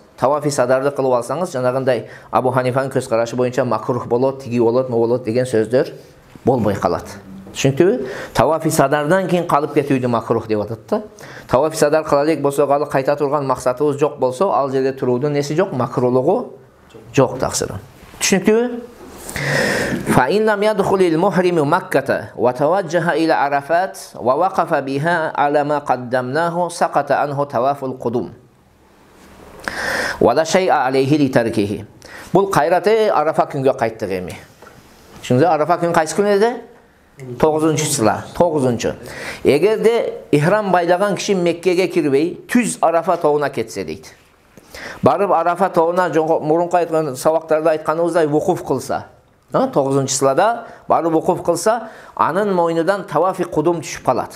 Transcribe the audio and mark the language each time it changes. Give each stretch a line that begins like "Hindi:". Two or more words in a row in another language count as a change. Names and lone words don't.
Kyrgyz: Тавафи садарды кылып алсаңыз, жанагындай Абу Ханифанын көз карашы боюнча макрух болот, тиги болот, му болот деген сөздөр болбой калат. Түшүнүктүбү? Тавафи садардан кийин калып кетүүдү макрух деп атат да. Тавафи садар кыла элек болсо, ал кайта турган максатыбыз жок болсо, ал жерде туруудун неси жок, макрулугу жок таксырым. Түшүнүктүбү?
Arabic: فإن لم يدخل المحرم مكة وتوجه إلى عرفات ووقف بها على ما قدمناه سقط عنه طواف القدوم ولا شيء عليه لتركه.
Kyrgyz: Бул кайраты Арафа күнгө кайттык эми. Түшүндүңүзбү? Арафа күнү кайсы күн эди? 9-чысыла, 9-чу. Эгерде ихрам байлаган киши Меккеге кирбей, түз Арафа тоуна кетсе дейт. Барып Арафа тоуна мурунку айткан сабактарда айтканыбыздай вукуф кылса, 9-чысылада барып вукуф кылса, анын мойнудан тавафи кудум түшүп калат.